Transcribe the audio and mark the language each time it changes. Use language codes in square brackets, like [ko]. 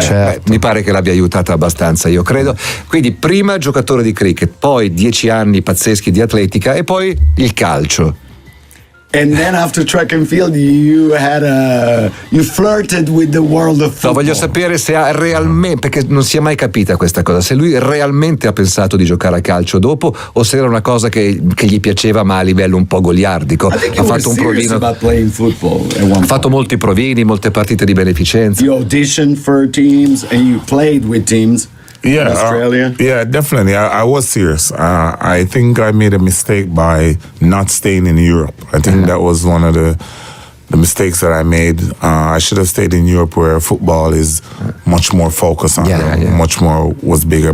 [it] Beh, mi pare che l'abbia aiutata abbastanza, io credo. Quindi prima giocatore di cricket, poi 10 anni pazzeschi di atletica e poi il calcio. [en] And then after track and field you flirted with the world of football. [it] No, voglio sapere se ha realmente, perché non si è mai capita questa cosa, se lui realmente ha pensato di giocare a calcio dopo o se era una cosa che gli piaceva ma a livello un po' goliardico. Ha fatto un provino. Ha fatto molti provini, molte partite di beneficenza. [en] You auditioned for teams and you played with teams. Yeah, Australia? Yeah, definitely. I was serious. I think I made a mistake by not staying in Europe. I think that was one of the mistakes that I made. I should have stayed in Europe where football is much more focused on, much more was bigger.